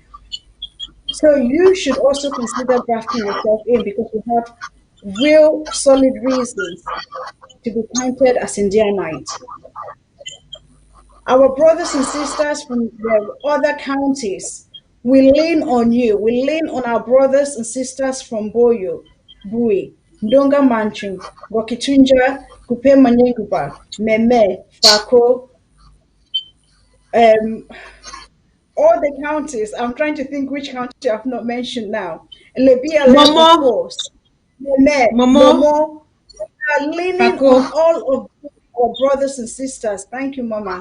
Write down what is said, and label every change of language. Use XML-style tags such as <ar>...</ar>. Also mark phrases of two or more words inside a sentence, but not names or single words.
<en>So you should also consider drafting yourself in because you have real solid reasons to be counted as Indianite. Our brothers and sisters from the other counties, we lean on you. We lean on our brothers and sisters from Boyo, Bui, Ndonga Manchu, Wakitunja, Kupe Manyenguba, Meme, Fako, all the counties. I'm trying to think which county I've not mentioned now. Lebia, of course. Meme, Momo. We are leaning on all of our brothers and sisters. Thank you, Mama.</en>